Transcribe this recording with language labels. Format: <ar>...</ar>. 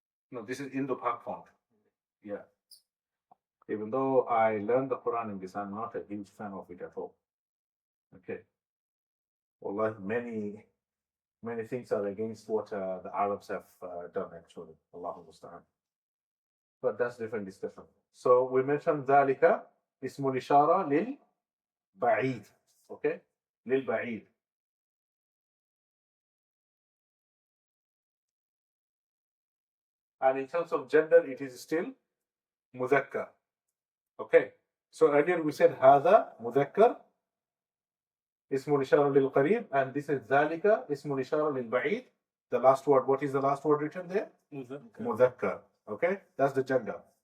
<en>No, this is Indo-Pak font. Yeah. Even though I learned the Quran in this, I'm not a huge fan of it at all. Okay. Well, many things are against what the Arabs have done, actually. Allahu Musta'an. But that's different discussion. So we mentioned</en> <ar>ذلك اسم الإشارة للبعيد.</ar> <en>Okay?</en> <ar>للبعيد.</ar> <en>And in terms of gender, it is still مذكر. Okay? So earlier we said</en> <ar>هذا مذكر اسم الإشارة للقريب,</ar> <en>and this is</en> <ar>ذلك اسم الإشارة للبعيد.</ar> <en>The last word, what is the last word written there? مذكر. Okay? That's the gender.</en>